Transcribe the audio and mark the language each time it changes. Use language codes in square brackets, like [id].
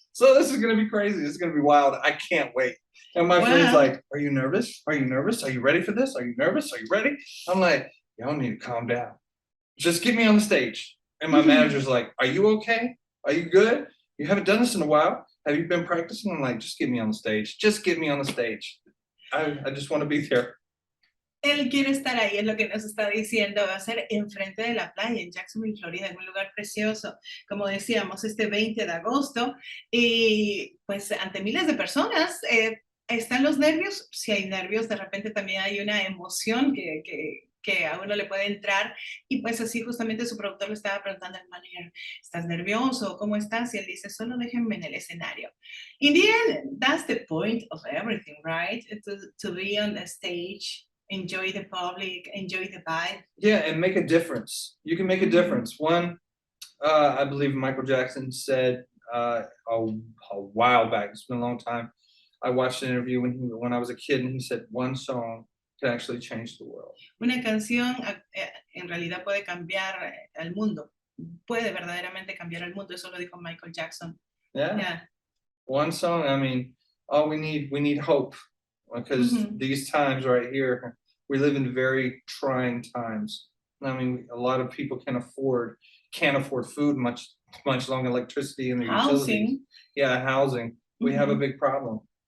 [en] So this is going to be crazy. This is going to be wild. I can't wait. And my friend's like, are you nervous? Are you nervous? Are you ready for this? Are you nervous? Are you ready? I'm like, y'all need to calm down. Just get me on the stage. And my manager's like, are you okay? Are you good? You haven't done this in a while. Have you been practicing? I'm like, just get me on the stage. Just get me on the stage. I just want to be there. [es] Él quiere estar ahí, es lo que nos está diciendo, va a ser enfrente de la playa en Jacksonville, Florida, en un lugar precioso, como decíamos, este 20 de agosto, y pues ante miles de personas. ¿Están los nervios? Si hay nervios, de repente también hay una emoción que a uno le puede entrar, y pues así justamente su productor le estaba preguntando al manager, ¿estás nervioso? ¿Cómo estás? Y él dice, solo déjenme en el escenario. [en] In the end, that's the point of everything, right? To be on the stage, enjoy the public, enjoy the vibe. Yeah, and make a difference. You can make a difference. One, I believe Michael Jackson said a while back, it's been a long time, I watched an interview when I was a kid, and he said one song can actually change the world. [es] Una canción en realidad puede cambiar al mundo. Puede verdaderamente cambiar al mundo. Eso lo dijo Michael Jackson. [en] Yeah. One song, I mean, all we need hope, because these times right here, we live in very trying times. I mean, a lot of people can't afford food, much longer electricity and the utilities. Yeah, housing. We have a big problem.